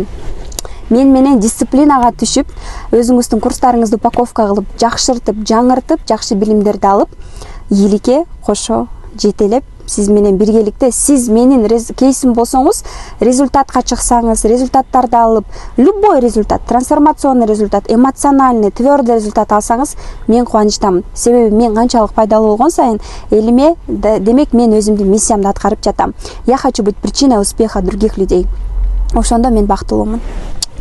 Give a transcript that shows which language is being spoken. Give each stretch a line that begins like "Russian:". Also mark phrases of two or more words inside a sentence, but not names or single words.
Kyrgyz: Мен менен дисциплинага түшүп, өзүңүздүн курстарыңызды упаковка кылып, жакшыртып, жаңыртып, жакшы билимдерди алып, ийгиликке кошо жетелеп, сиз менен биргеликте, сиз менин кейсим болсоңуз, результатка чыксаңыз, результаттарды алып,
Russian: любой результат, трансформационный результат, эмоциональный, твёрдый результат
Kyrgyz: алсаңыз, мен кубанычтамын. Себеби мен канчалык пайдалуу болгон сайын элиме, демек мен өзүмдүн миссиямды аткарып жатам.
Russian: Я хочу быть причиной успеха других людей.
Kyrgyz: Ошондо мен бактылуумун.